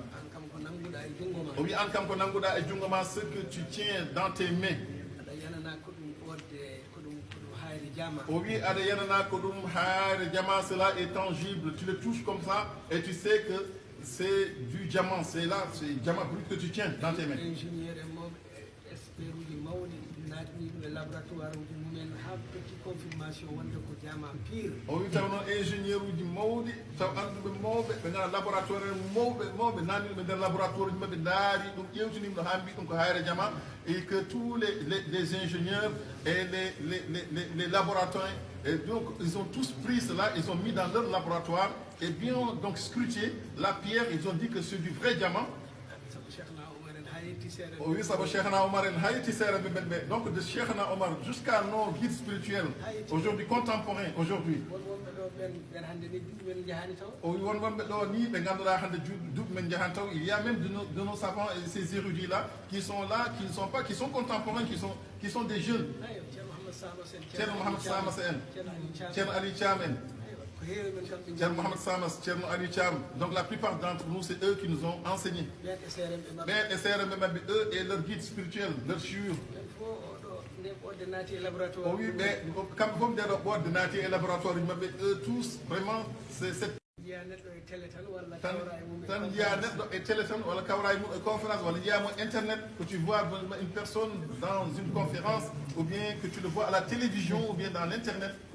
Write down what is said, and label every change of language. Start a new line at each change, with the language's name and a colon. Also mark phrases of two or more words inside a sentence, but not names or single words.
French: Oui, ce que tu tiens dans tes mains. Oui, cela est tangible. Tu le touches comme ça et tu sais que c'est du diamant. C'est là, c'est du diamant brut que tu tiens dans tes mains.
Fula: O wi tawno ingénieur uji mawɗi taw anduɓe mawɓe ɓe ngara laboratoire mawɓe nanni ɓe nder laboratoire uji maɓɓe daari ɗum ƴewtinima ɗo ha mbi ɗum ko hayre jama
French: et que tous les ingénieurs et les laboratoires et donc ils ont tous pris cela, ils ont mis dans leur laboratoire et bien donc scruté la pierre, ils ont dit que c'est du vrai diamant. Oui, ça va Cheikhna Omar donc de Cheikhna Omar jusqu'à nos guides spirituels, aujourd'hui contemporains, aujourd'hui. Il y a même de nos savants et ces érudits-là qui sont là, qui sont contemporains, qui sont des jeunes. Cheikh Mohamed Samasen, Cheikh Ali Chamen, Cheikh Mohamed Samas, Cheikh Ali Cham. Donc la plupart d'entre nous, c'est eux qui nous ont enseigné. Mais eux et leurs guides spirituels, leurs chiours. Oui, mais comme des ordinateurs et laboratoires, eux tous, vraiment, c'est cette conférence internet que tu vois une personne dans une conférence ou bien que tu le vois à la télévision ou bien dans l'internet.